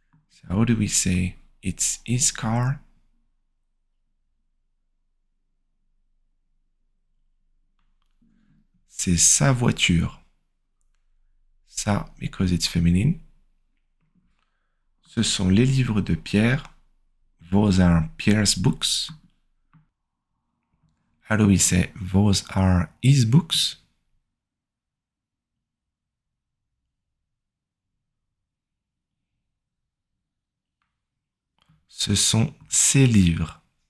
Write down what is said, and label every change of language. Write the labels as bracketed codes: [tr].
[en] So how do we say it's his car? [fr] C'est sa voiture. Ça, [en] because it's feminine. [fr] Ce sont les livres de Pierre. [en] Those are Pierre's books. How do we say those are his books? [fr] Ce sont ses livres.